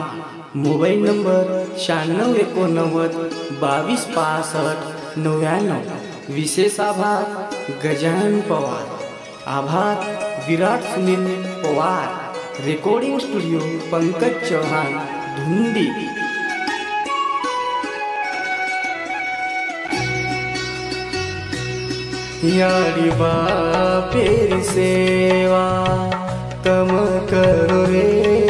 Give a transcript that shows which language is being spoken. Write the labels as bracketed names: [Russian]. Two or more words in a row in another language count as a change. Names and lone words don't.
[Marathi] मोबाईल नंबर 9689 2265 99। विशेष आभार गजानन पवार, आभार विराट सुनील पवार। रिकॉर्डिंग स्टूडियो पंकज चौहान, धुंडी। [Lambadi] यारी बापेर सेवा तम करो रे,